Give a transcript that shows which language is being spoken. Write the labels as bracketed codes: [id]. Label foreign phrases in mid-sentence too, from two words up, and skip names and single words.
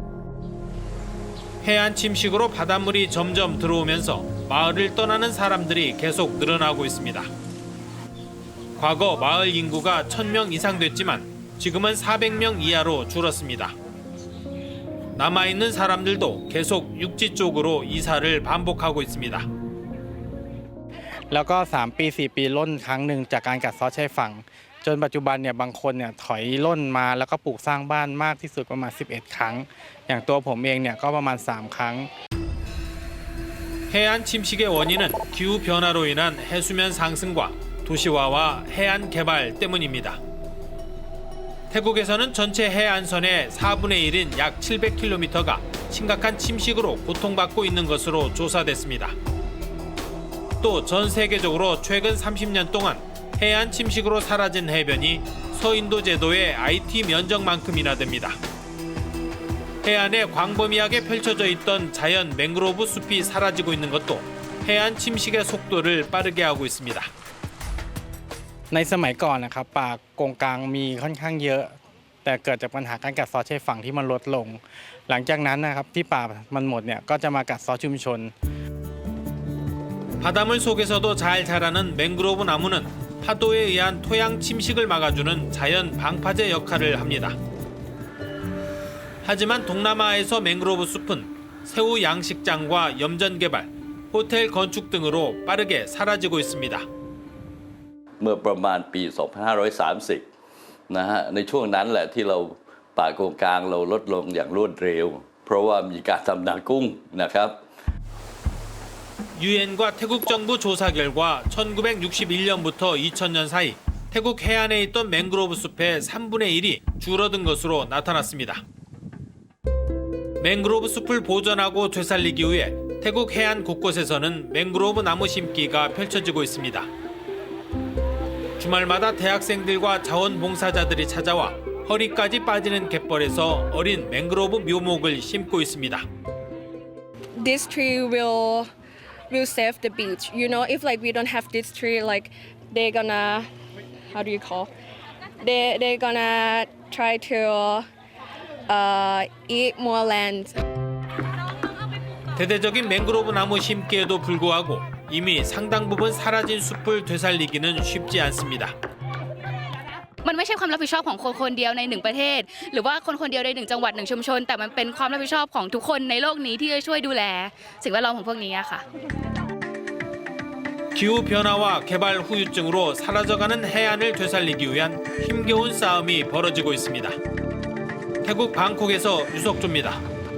[ko] 해안 침식으로 바닷물이 점점 들어오면서 마을을 떠나는 사람들이 계속 늘어나고 있습니다. 과거 마을 인구가 1000명 이상 됐지만 지금은 400명 이하로 줄었습니다. 남아있는 사람들도 계속 육지 쪽으로 이사를 반복하고 있습니다. [th] แล้วก็3ปี4ปีล่นครั้งหนึ่งจากการกัดเซาะชายฝั่งจนปัจจุบันเนี่ยบางคนเนี่ยถอยล่นมาแล้วก็ปลูกสร้างบ้านมากที่สุดประมาณ11ครั้งอย่างตัวผมเองเนี่ยก็ประมาณ3ครั้ง [ko] 해안 침식의 원인은 기후 변화로 인한 해수면 상승과 도시화와 해안 개발 때문입니다. 태국에서는 전체 해안선의 4분의 1인 약 700km가 심각한 침식으로 고통받고 있는 것으로 조사됐습니다. 또 전 세계적으로 최근 30년 동안 해안 침식으로 사라진 해변이 서인도 제도의 IT 면적만큼이나 됩니다. 해안에 광범위하게 펼쳐져 있던 자연 맹그로브 숲이 사라지고 있는 것도 해안 침식의 속도를 빠르게 하고 있습니다. [th] ในสมัยก่อนนะครับป่ากงกลางมีค่อนข้างเยอะแต่เกิดจากปัญหาการกัดเซาะชายฝั่งที่มันลดลงหลังจากนั้นนะครับที่ป่ามันหมดเนี่ยก็จะมากัดเซาะชุมชน [ko] 바닷물 속에서도 잘 자라는 맹그로브 나무는 파도에 의한 토양 침식을 막아주는 자연 방파제 역할을 합니다. 하지만 동남아에서 맹그로브 숲은 새우 양식장과 염전 개발, 호텔 건축 등으로 빠르게 사라지고 있습니다. [th] เมื่อประมาณปี 2530 นะฮะในช่วงนั้นแหละที่เราป่าโกงกลางเราลดลงอย่างรวดเร็วเพราะว่ามีการทำนากุ้งนะครับ [ko] 유엔과 태국 정부 조사 결과 1961년부터 2000년 사이 태국 해안에 있던 맹그로브 숲의 3분의 1이 줄어든 것으로 나타났습니다. 맹그로브 숲을 보존하고 되살리기 위해 태국 해안 곳곳에서는 맹그로브 나무 심기가 펼쳐지고 있습니다. 주말마다 대학생들과 자원봉사자들이 찾아와 허리까지 빠지는 갯벌에서 어린 맹그로브 묘목을 심고 있습니다. [en] This tree will save the beach. You know, if like we don't have this tree, like they're gonna, how do you call? They're gonna try to eat more land. [ko] 대대적인 맹그로브 나무 심기에도 불구하고 이미 상당 부분 사라진 숲을 되살리기는 쉽지 않습니다. [th] มันไม่ใช่ความรับผิดชอบของคนคนเดียวในหนึ่งประเทศหรือว่าคนคนเดียวในหนึ่งจังหวัดหนึ่งชุมชนแต่มันเป็นความรับผิดชอบของทุกคนในโลกนี้ที่จะช่วยดูแลสิ่งแวดล้อมของพวกนี้ค่ะ [ko] 기후 변화와 개발 후유증으로 사라져가는 해안을 되살리기 위한 힘겨운 싸움이 벌어지고 있습니다. 태국 방콕에서 유석조입니다.